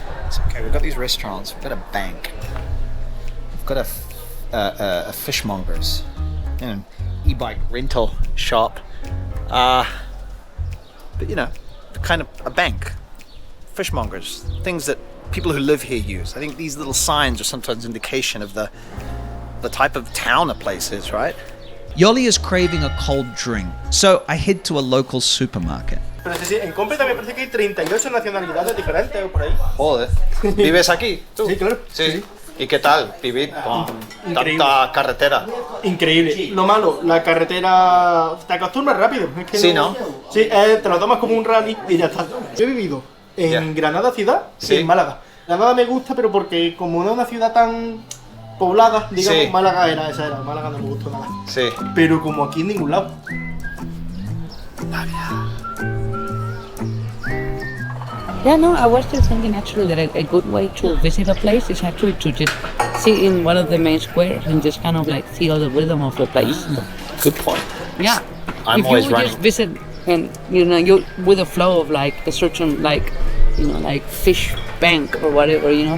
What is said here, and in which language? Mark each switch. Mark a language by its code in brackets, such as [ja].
[en] So, okay, we've got these restaurants, we've got a bank, we've got a fishmonger's, an e-bike rental shop, but you know, kind of a bank, fishmongers, things that people who live here use. I think these little signs are sometimes indication of the type of town a place is, right? Yoly is craving a cold drink, so I head to a local supermarket. [es] Pero sí, en Cómpeta me parece que hay 38 nacionalidades diferentes o por ahí. Joder. ¿Vives aquí, tú? Sí, claro. Sí. ¿Y qué tal vivir con Increíble. tanta carretera? Increíble. Lo malo, la carretera te acostumbras rápido. Es que Sí, ¿no? Sí, te lo tomas como un rally y ya está. Yo he vivido en Granada ciudad Sí. y en Málaga. Granada me gusta, pero porque como no es una ciudad tan poblada, digamos, Sí. Málaga era. Málaga no me gustó nada. Sí. Pero como aquí en ningún lado. [en] Yeah, no, I was just thinking actually that a good way to visit a place is actually to just sit in one of the main squares and just kind of like feel the rhythm of the place. Good point. Yeah. I'm if always you would running. just visit and you know you with a flow of like a certain like you know like fish bank or whatever, you know,